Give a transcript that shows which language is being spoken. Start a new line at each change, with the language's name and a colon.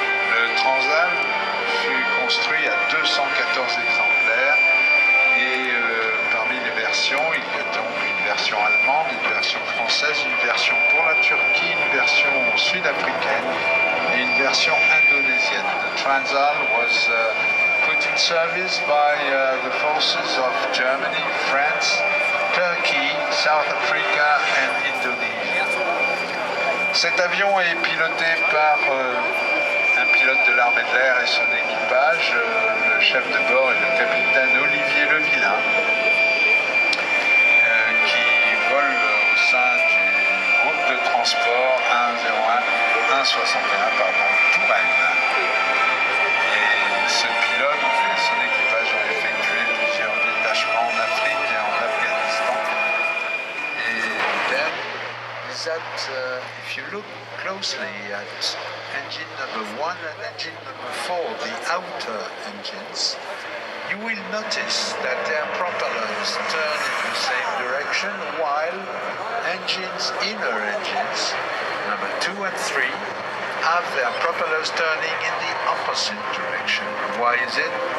French: Le Transall fut construit à 214 exemplaires, et parmi les versions, il y a donc une version allemande, une version française, française, une version pour la Turquie, une version sud-africaine et une version indonésienne.
English: The Transall was put in service by the forces of Germany, France, Turkey, South Africa and Indonesia.
French: Cet avion est piloté par un pilote de l'armée de l'air et son équipage, le chef de bord est le capitaine Olivier Levillain, qui vole au sein du groupe de transport 161 Touraine. Et ce pilote et son équipage ont effectué plusieurs détachements en Afrique et en Afghanistan.
English: Et then is that if you look closely at engine number 1 and engine number 4, the outer engines, you will notice that their propellers turn in the same direction while inner engines, number 2 and 3, have their propellers turning in the opposite direction. Why is it?